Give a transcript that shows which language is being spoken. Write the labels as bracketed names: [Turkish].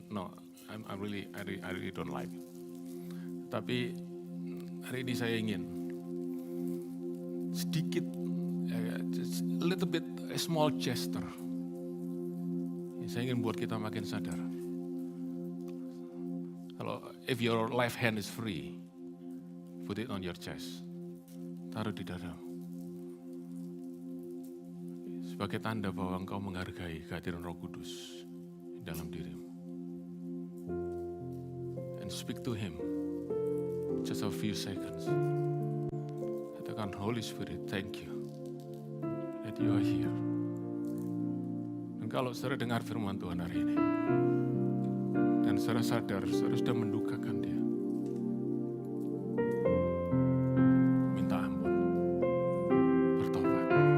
[English] No, I really don't like. [Indonesian] Tapi hari ini saya ingin sedikit, [English] just a little bit, a small gesture. [Indonesian] Saya ingin buat kita makin sadar. Kalau [English] if your left hand is free, put it on your chest. [Indonesian] Taruh di dada. Sebagai tanda bahwa engkau menghargai kehadiran Roh Kudus dalam dirimu. [English] And speak to him just a few seconds. [Indonesian] Katakan, [English] Holy Spirit, thank you that you are here. [Indonesian] Dan kalau saudara dengar firman Tuhan hari ini, dan saudara sadar, saudara sudah mendukakan dia, minta ampun, bertobat.